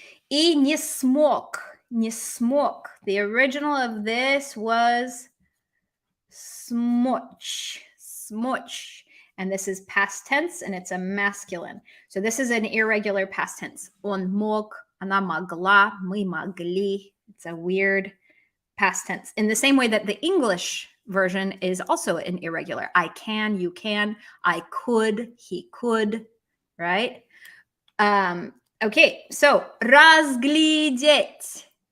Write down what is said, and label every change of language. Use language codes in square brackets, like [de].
[ru] И не смог. Не смог. [en] The original of this was смочь. [ru] Смочь. [en] And this is past tense, and it's a masculine. So this is an irregular past tense. [ru] Он мог, она могла, мы могли. [en] It's a weird past tense. In the same way that the English version is also an irregular. I can, you can, I could, he could, right? Okay, so разглядеть.